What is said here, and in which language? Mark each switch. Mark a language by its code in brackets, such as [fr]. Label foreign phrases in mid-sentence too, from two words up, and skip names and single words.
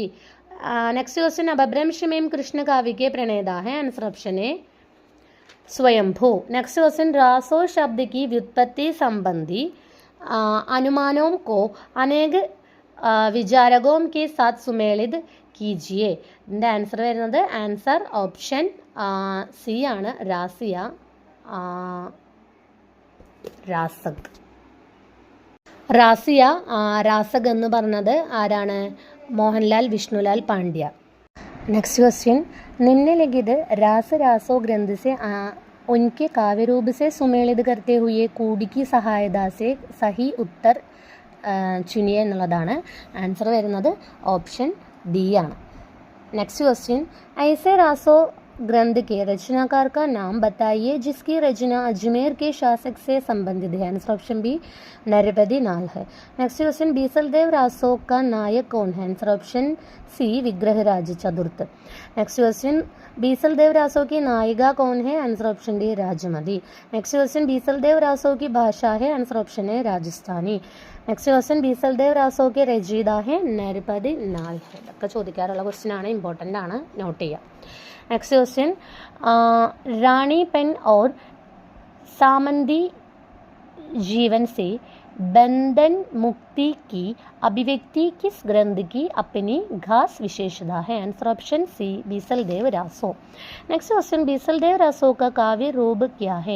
[en] next question, [hi] अपभ्रंश में कृष्ण काव्य के प्रणेता है? [en] answer option A स्वयंभू. next question, [hi] रासो शब्द की व्युत्पत्ति संबंधी अनुमानों को अनेक विचारकों के साथ सुमेलित कीजिए. [ml] ഇതിൻ്റെ ആൻസർ വരുന്നത് [en] answer option C [ml] ആണ്, രാസക് എന്ന് പറഞ്ഞത് ആരാണ്? മോഹൻലാൽ വിഷ്ണുലാൽ പാണ്ഡ്യ. [en] next question, [hi] निम्नलिखित रासो ग्रंथ से उनके काव्य रूप से सुमेलित करते हुए कूड़ी की सहायता से सही उत्तर चुनिए എന്നുള്ളതാണ്. [ml] ആൻസർ വരുന്നത് [en] option D [ml] ആണ്. [en] next question, [hi] ऐसे रासो ग्रंथ के रचनाकार का नाम बताइए जिसकी रचना अजमेर के शासक से संबंधित है? [en] answer option B [hi] नरपति नाल है. [en] next question, [hi] बीसलदेव रासो का नायक कौन है? [en] answer option C [hi] विग्रहराज चतुर्थ. [en] next question, [hi] बीसलदेव रासो की नायिका कौन है? [en] answer option D राजमती. next question, [hi] बीसलदेव रासो की भाषा है? [en] answer option A राजस्थानी. next question [hi] बीसलदेव रासो के रचयिता है नरपति नाल है. [ml] ഇതൊക്കെ ചോദിക്കാറുള്ള ക്വസ്റ്റ്യൻ ആണ്, ഇമ്പോർട്ടൻ്റ് ആണ്, നോട്ട് ചെയ്യുക. [en] next question [hi] रानी पन और सामंती जीवन से बंधन मुक्ति की अभिव्यक्ति किस ग्रंथ की अपनी खास विशेषता है? [en] answer option C [hi] बीसलदेव रासो। [en] next question, [hi] बीसलदेव रासो का काव्य रूप क्या है?